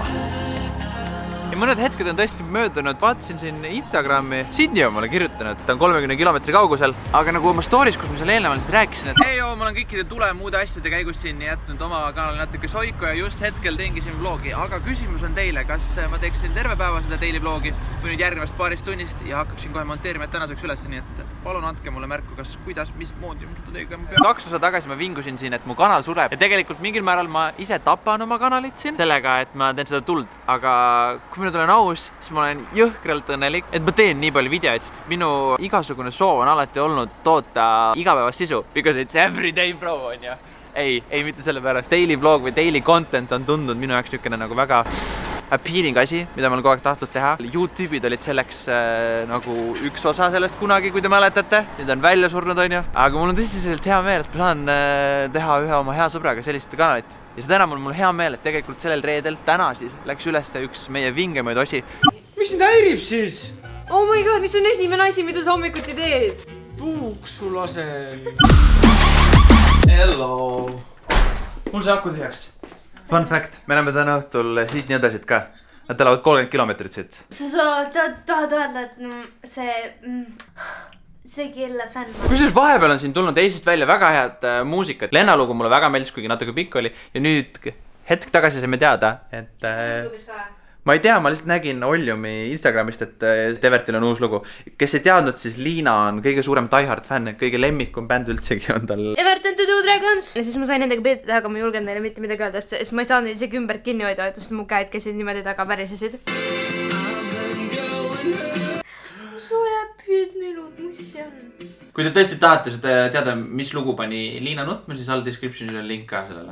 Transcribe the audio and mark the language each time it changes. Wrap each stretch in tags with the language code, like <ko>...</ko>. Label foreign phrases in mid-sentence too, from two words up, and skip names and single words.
<et>Ja mõned hetked on tõesti möödunud, vaatasin siin Instagrami, Sydney on mulle kirjutanud, ta on 30 kilomeetri kaugusel, aga nagu oma stories, kus ma seal eelnevalt siis rääkisin, et ei joo, ma olen kõikide tule muude asjade käigus siin jätnud oma kanali natuke soiku ja just hetkel teengi siin vlogi, aga küsimus on teile, kas ma teeksin terve päeva seda</et> <en>daily vlogi</en> <et>või nüüd järgnevast paarist tunnist ja hakkaksin kohe monteerima tänaseks üles, nii et palun andke mulle märku, kas kuidas, mismoodi ma seda tegema pean. 2 osa tagasi ma vingusin siin, et mu kanal sureb ja tegelikult mingil määral ma ise tapan oma kanalit siin sellega, et ma teen seda tuld, aga kui ma nüüd olen aus, siis ma olen jõhkralt õnnelik, et ma teen nii palju videoid, sest minu igasugune soov on alati olnud toota igapäevast sisu,</et> <en>because it's everyday bro</en> <et>on ju. Ei, mitte selle pärast.</et> <en>Daily vlog</en> <et>või</et> <en>daily content</en> <et>on tundunud minu jaoks niisugune nagu väga appealing asi, mida ma olen kogu aeg tahtnud teha. YouTube'id olid selleks nagu üks osa sellest kunagi, kui te mäletate. Nüüd on välja surnud, on ju. Aga mul on tõsiselt hea meel, et ma saan teha ühe oma hea sõbraga sellist kanalit. Ja seda enam on mul hea meel, et tegelikult sellel reedel täna siis läks üles üks meie vingemaid osi. Mis sind häirib siis?</et> <en>Oh my god,</en> <et>mis on esimene asi, mida sa hommikuti teed? Puuksu lasen. Hello! Mul see aku tühjaks.</et> <en>Fun fact,</en> <et>me näeme täna õhtul siit nii edasid ka. Nad elavad 30 kilomeetrit siit. Sa tahad öelda, et see kelle fänn. Kusjuures vahepeal on siin tulnud Eestist välja väga head muusikat. Lennalugu mulle väga meeldis, kuigi natuke pikk oli. Ja nüüd hetk tagasi saime teada, et... Ma ei tea, ma lihtsalt nägin Oljumi Instagramist, et Evertil on uus lugu. Kes ei teadnud, siis Liina on kõige suurem diehard fänn, kõige lemmikum bänd üldsegi on tal.</et> <en>Everton to do Dragons!</en> <et>Ja siis ma sain nendega peetud, aga ma julgen neile mitte midagi öelda, sest ma ei saanud isegi ümbert kinni hoida, et mu käed käisid niimoodi taga pärisesid. Kui te tõesti tahate seda teada, mis lugu pani Liina nutma, siis all descriptionis on link ka sellele.</et>